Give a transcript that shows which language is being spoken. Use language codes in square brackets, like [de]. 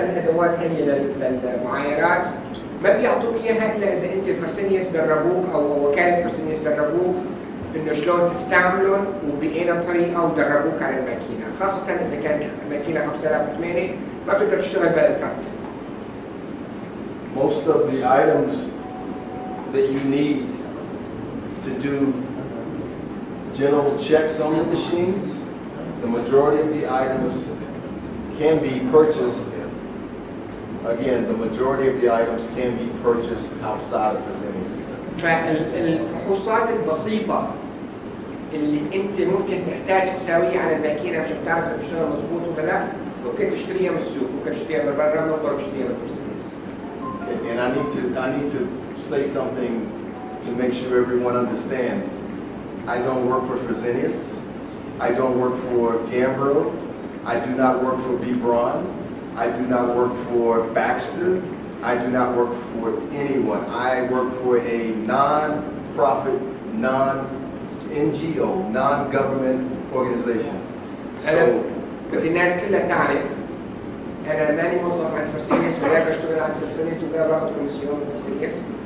[ar] هالأدوات هي للمعايرات ما بيعطوك إياها إلا إذا أنت فرسينيس دربوك أو وكالة فرسينيس دربوك إنه شلون تستعملهم وبأي طريقة ودربوك على الماكينة، خاصة إذا كانت الماكينة 5008 ما بتقدر تشتغل بالكارت. [en] Most of the items that you need to do general checks on the machines, the majority of the items can be purchased. Again, the majority of the items can be purchased outside of Fresenius. [ar] فالفحوصات البسيطة اللي انت ممكن تحتاج تساويه على الماكينه عشان تعرف اذا بتشتغل مضبوط ولا لا، ممكن تشتريها من السوق، ممكن تشتريها من برا، ممكن تشتريها من فرسانيس. [en] And I need to say something to make sure everyone understands. I don't work for Fresenius. I don't work for Gambro. I do not work for B. Braun. I do not work for Baxter. I do not work for anyone. I work for a non-profit, non-NGO, non-government organization. So, [ar] بدي الناس كلها تعرف انا ماني موظف عند فرسانيس ولا بشتغل عند فرسانيس ولا باخذ كوميسيون من فرسانيس.